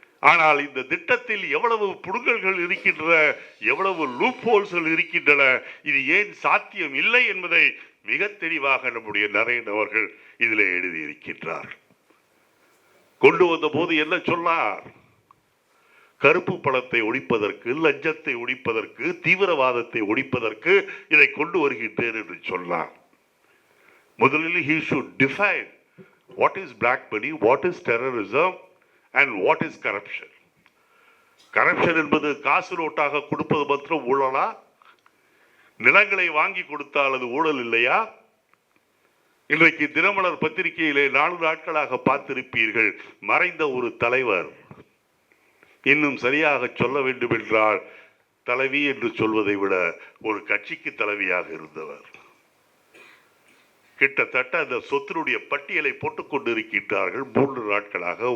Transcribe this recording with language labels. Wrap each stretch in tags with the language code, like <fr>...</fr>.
<ta>ஆனால் இந்த திட்டத்தில் எவ்வளவு புடுங்கல்கள் இருக்கின்றன, எவ்வளவு லூப் ஹோல்ஸ்கள் இருக்கின்றன, இது ஏன் சாத்தியம் இல்லை என்பதை மிக தெளிவாக நம்முடைய நரேன் அவர்கள் இதில் எழுதியிருக்கின்றார். கொண்டு வந்த போது என்ன சொன்னார்? கருப்பு பணத்தை ஒழிப்பதற்கு, லஞ்சத்தை ஒழிப்பதற்கு, தீவிரவாதத்தை ஒழிப்பதற்கு இதை கொண்டு வருகின்றேன் என்று சொன்னார். முதலில்</ta> <en>he should define what is black money, what is terrorism and what is corruption.</en> <ta>corruption என்பது காசு நோட்டாக கொடுப்பது மாத்திரம் ஊழலா? நிலங்களை வாங்கி கொடுத்தால் அது ஊழல் இல்லையா? இன்றைக்கு தினமலர் பத்திரிகையிலே 4 நாட்களாக பார்த்திருப்பீர்கள், மறைந்த ஒரு தலைவர், இன்னும் சரியாக சொல்ல வேண்டும் என்றால் தலைவி என்று சொல்வதை விட ஒரு கட்சிக்கு தலைவியாக இருந்தவர், கிட்டத்தட்ட அந்த சொத்தினுடைய பட்டியலை போட்டுக் கொண்டிருக்கின்றார்கள் 3 நாட்களாக.</ta>